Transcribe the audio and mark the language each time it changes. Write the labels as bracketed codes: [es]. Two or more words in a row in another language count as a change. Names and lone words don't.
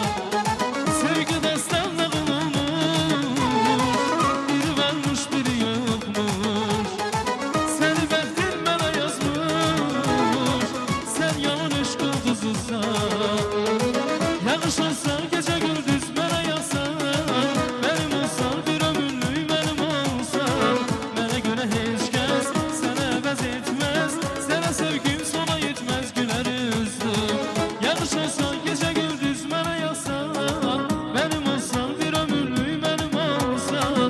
[tr] Sevgi destanlar olmuş, biri varmış biri yokmuş. [az] Seni bəxtin mənə yazmış, sen yanan aşk ulduzusan. [tr] Yağış olsa gece gündüz [az] mənə yazsan, [tr] benim olsan bir ömürlük benim olsan. [az] Mənə görə heç kəs sənə əvəz etməz, sənə sevgim sona yetməz, gülər üzdüm. [tr] Yağış olsa gece gündüz [az] mənə yazsan, [tr] benim olsan bir ömürlük benim olsan.